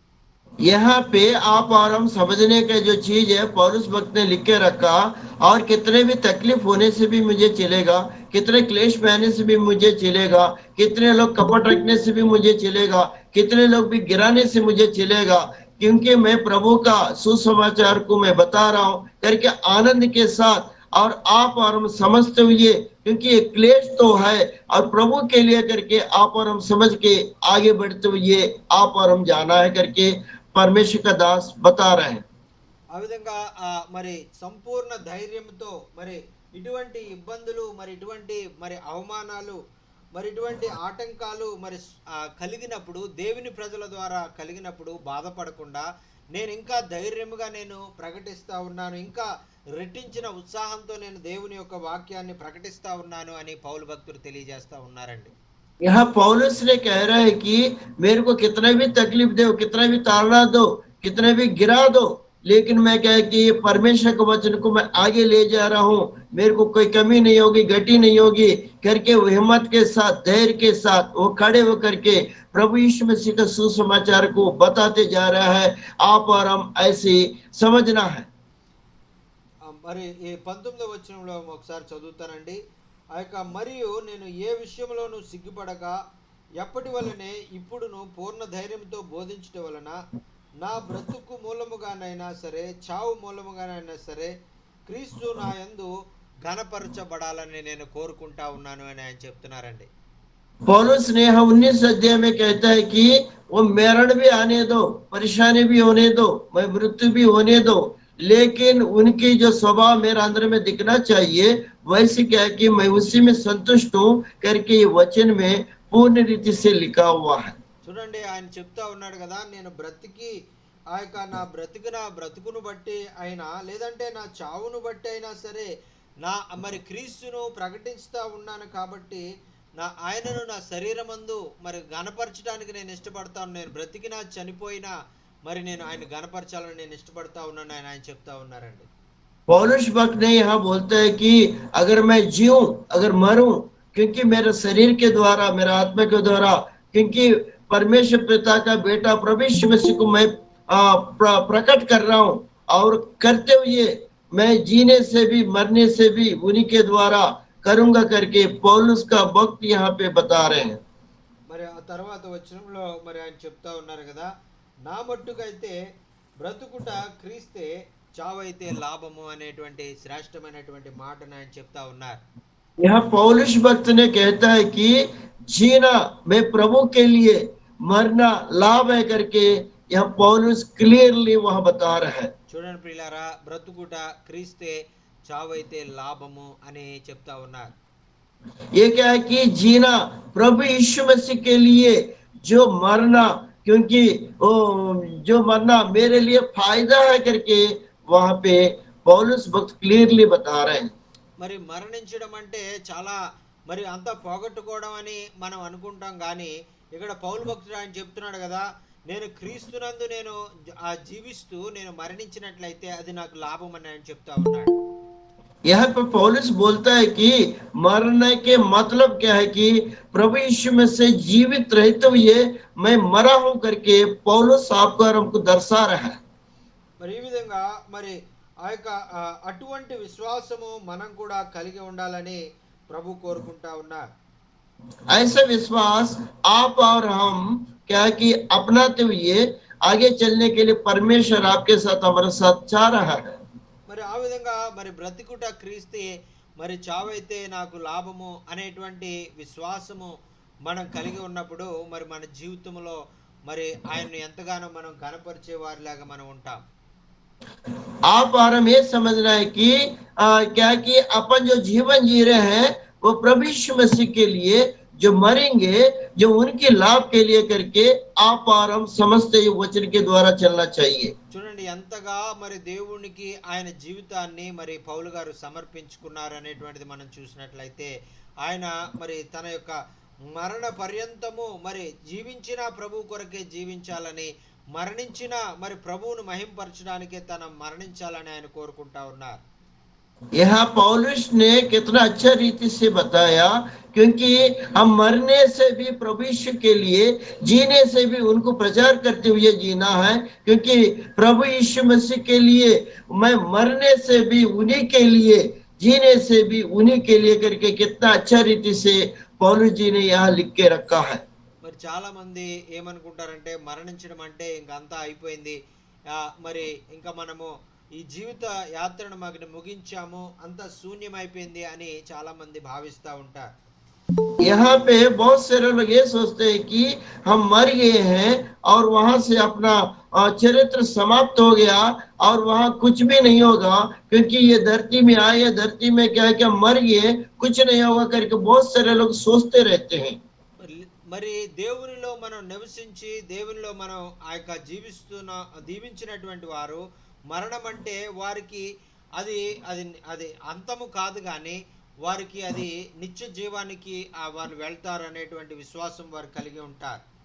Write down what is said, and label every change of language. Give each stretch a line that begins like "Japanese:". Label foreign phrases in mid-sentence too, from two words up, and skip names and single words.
Hindi: यहाँ पे आप और हम समझने का जो चीज है पौलुस भक्त ने लिख के रखा, और कितने भी तकलीफ होने से भी मुझे चलेगा, कितने क्लेश में आने से भी मुझे चलेगा, कितने लोग कपट रखने से भी मुझे चलेगा, कितने लोग भी गिराने से मुझे चलेगा, क्योंकि मैं प्रभु का सुसमाचार को मैं बता रहा हूँ करके आनंद के साथ, और आप और हम समझते हुए, क्योंकि ये क्लेश तो है और प्रभु के लिए करके आप और हम समझ के आगे बढ़ते हुए आप और हम जाना है करके परमेश्वर का दास बता रहे हैं।
Telugu: ఆ విధంగా మరి సంపూర్ణ ధైర్యంతో మరి ఇటువంటి ఇబ్బందులు, మరి ఇటువంటి మరి అవమానాలు, మరి ఇటువంటి ఆటంకాలు మరి కలిగినప్పుడు, దేవుని ప్రజల ద్వారా కలిగినప్పుడు బాధపడకుండా నేను ఇంకా ధైర్యముగా నేను ప్రకటిస్తా ఉన్నాను, ఇంకా రెట్టించిన ఉత్సాహంతో నేను దేవుని యొక్క వాక్యాన్ని ప్రకటిస్తా ఉన్నాను అని పౌలు భక్తుడు తెలియజేస్తా ఉన్నారండి.
Hindi: यहाँ पौलुस ने कह रहा है कि मेरे को कितना भी तकलीफ दो, कितना भी ताड़ना दो, कितना भी गिरा दो, लेकिन मैं क्या है कि परमेश्वर के वचन को मैं आगे ले जा रहा हूँ, मेरे को कोई कमी नहीं होगी, घटी नहीं होगी करके वो हिम्मत के साथ, धैर्य के साथ वो खड़े होकर के प्रभु यीशु मसीह का सुसमाचार को बताते जा रहा है। आप और हम ऐसे समझना है।
Telugu: మరి ఈ 19వ వచనంలో ఒకసారి చదువుతానండి. ఆ యొక్క మరియు నేను ఏ విషయంలోనూ సిగ్గుపడక ఎప్పటి వలనే ఇప్పుడును పూర్ణ ధైర్యంతో బోధించట వలన నా బ్రతుకు మూలముగానైనా సరే, చావు మూలముగానైనా సరే, క్రీస్తు నా యందు ఘనపరచబడాలని నేను కోరుకుంటా ఉన్నాను అని ఆయన చెప్తున్నారండి.
Hindi: पौलुस ने 19 अध्याय में कहता है कि वो मरण भी आने दो, परेशानी भी होने दो, मैं मृत्यु भी होने दो, लेकिन उनकी जो स्वभाव मेरे अंदर में दिखना चाहिए वैसे क्या है कि मैं उसी में संतुष्ट हूँ करके ये वचन में पूर्ण रीति से लिखा हुआ है।
Telugu: చూడండి ఆయన చెప్తా ఉన్నాడు కదా, నేను బ్రతికి ఆ యొక్క నా బ్రతుకును బట్టి అయినా లేదంటే నా చావును బట్టి అయినా సరే నా మరి క్రీస్తును ప్రకటిస్తూ ఉన్నాను కాబట్టి ఆయనను నా శరీరమందు మరి గణపరచడానికి నేను ఇష్టపడతాను. నేను బ్రతికినా చనిపోయినా మరి నేను ఆయన గణపరచాలని నేను ఇష్టపడతా ఉన్నాను అని ఆయన చెప్తా ఉన్నారండి.
Hindi: पौलुस भक्त ने यहाँ बोलता है कि अगर मैं जीऊं अगर मरूं क्योंकि मेरे शरीर के द्वारा मेरा आत्मा के द्वारा क्योंकि परमेश्वर पिता का बेटा प्रभु यीशु मसीह को मैं प्रकट कर रहा हूं और करते हुए मैं जीने से भी मरने से भी उन्हीं के द्वारा करूंगा करके पौलुस का भक्त यहाँ पे बता रहे हैं।
Telugu: మరి ఆ తర్వాత వచనంలో మరి ఆయన చెప్తా ఉన్నారు కదా, నా మట్టుకైతే బ్రతుకుట క్రీస్తే చావైతే లాభము అనేటువంటి శ్రేష్టమైనటువంటి మాటను ఆయన చెప్తా ఉన్నారు.
Hindi: यहाँ पौलुस भक्त ने कहता है कि जीना मैं प्रभु के लिए मरना लाभ है करके यह पौलुस क्लियरली वहां बता रहा है।
Telugu: చూడండి ప్రియులారా, బ్రతుకుట క్రీస్తే చావైతే లాభము అని చెప్తా ఉన్నారు.
Hindi: ये क्या है कि जीना प्रभु यीशु मसीह के लिए जो मरना क्योंकि वो जो मरना मेरे लिए फायदा है करके वहां पे पौलुस भक्त क्लियरली बता रहे हैं।
Telugu: మరి మరణించడం అంటే చాలా మరి అంతా పోగొట్టుకోవడం అని మనం అనుకుంటాం కానీ ఇక్కడ పౌలు భక్తుడు ఆయన చెప్తున్నాడు కదా, నేను క్రీస్తునందు నేను జీవిస్తూ నేను మరణించినట్లయితే అది నాకు లాభం అని ఆయన చెప్తా ఉన్నాడు.
Hindi: यहाँ पर पौलुस बोलता है कि मरने के मतलब क्या है कि प्रभु यीशु में से जीवित रहते हुए मैं मरा हूं करके पौलुस आपको और हमको दर्शा रहा है।
Telugu: మరి ఈ విధంగా మరి ఆ యొక్క అటువంటి విశ్వాసము మనం కూడా కలిగి ఉండాలని ప్రభు కోరుకుంటా ఉన్నారు.
Hindi: ऐसा विश्वास आप और हम क्या कि अपनाते हुए आगे चलने के लिए परमेश्वर आपके साथ हमारे साथ चाह रहा है।
Telugu: మరి ఆ విధంగా మరి బ్రతికుట క్రీస్తే మరి చావైతే నాకు లాభము అనేటువంటి విశ్వాసము మనం కలిగి ఉన్నప్పుడు మరి మన జీవితంలో మరి ఆయన్ను ఎంతగానో మనం కనపరిచే వారిలాగా మనం ఉంటాం.
Hindi: आप और हम ये समझना है कि क्या कि अपन जो जीवन जी रहे हैं वो प्रभु यीशु मसीह के लिए जो मरेंगे जो उनके लाभ के लिए करके आप और हम समझते ये वचन के द्वारा चलना चाहिए।
Telugu: చూడండి ఎంతగా మరి దేవునికి ఆయన జీవితాన్ని మరి పౌలు గారు సమర్పించుకున్నారు అనేటువంటిది మనం చూసినట్లయితే ఆయన మరి తన యొక్క మరణ పర్యంతము మరి జీవించిన ప్రభు కొరకే జీవించాలని, మరణించిన మరి ప్రభువును మహింపరచడానికే తన మరణించాలని ఆయన కోరుకుంటా ఉన్నారు.
Hindi: यहाँ पौलुस ने कितना अच्छा रीति से बताया क्योंकि हम मरने से भी प्रभु यीशु के लिए जीने से भी उनको प्रचार करते हुए जीना है क्योंकि प्रभु यीशु मसीह के लिए मैं मरने से भी उन्हीं के लिए जीने से भी उन्हीं के लिए करके कितना अच्छा रीति से पौलुस जी ने यहाँ लिख के रखा है।
Telugu: మరి చాలా మంది ఏమనుకుంటారంటే మరణించడం అంటే ఇంకా అంతా అయిపోయింది, మరి ఇంకా మనము ఈ జీవిత యాత్రను ముగించాము, అంతా శూన్యమైపోయింది అని చాలా మంది భావిస్తూ ఉంటారు.
Hindi: यहाँ पे बहुत सारे लोग ये सोचते हैं कि हम मर गए हैं और वहां से अपना चरित्र समाप्त हो गया और वहां कुछ भी नहीं होगा क्योंकि ये धरती में आए, धरती में क्या है कि हम मर गए कुछ नहीं होगा करके बहुत सारे लोग सोचते रहते हैं।
Telugu: మరి దేవునిలో మనం నివసించి దేవునిలో మనం ఆ యొక్క దీవించినటువంటి వారు మరణం అంటే వారికి అది అది అది అంతము కాదు కానీ వారికి అది నిత్య జీవానికి వారు వెళ్తారు అనేటువంటి విశ్వాసం వారు కలిగి ఉంటారు.